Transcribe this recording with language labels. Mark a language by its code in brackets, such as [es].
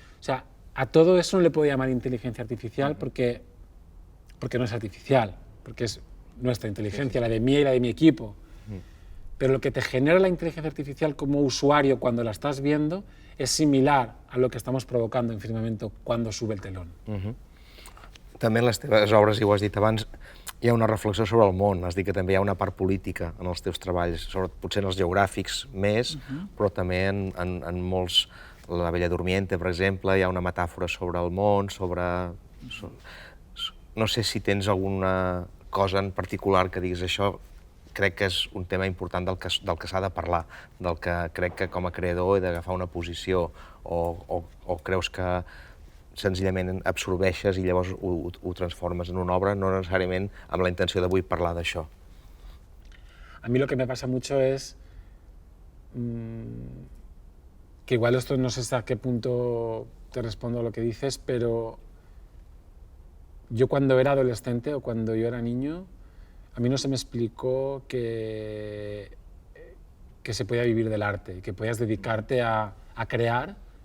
[es] O sea, a todo eso no le puedo llamar inteligencia artificial porque no es artificial, porque es nuestra inteligencia, la de mí y la de mi equipo. Pero lo que te genera la inteligencia artificial como usuario cuando la estás viendo és similar a lo que estamos provocando en Firmamento cuando sube el telón. [ca] També en les teves obres, i ho has dit abans, hi ha una reflexió sobre el món. Has dit que també hi ha una part política en els teus treballs, potser en els geogràfics més, però també en molts... La Bella Durmiente, per exemple, hi ha una metàfora sobre el món, sobre... No sé si tens alguna cosa en particular que diguis això, crec que és un tema important del que s'ha de parlar, del que crec que com a creador he d'agafar una posició, o creus que senzillament absorbeixes i llavors ho transformes en una obra, no necessàriament amb la intenció de vull parlar d'això. [es] A mí lo que me pasa mucho es que igual esto no sé hasta qué punto te respondo a lo que dices, pero yo cuando era adolescente o cuando yo era niño, a mí no se me explicó que se podía vivir del arte, que podías dedicarte a crear,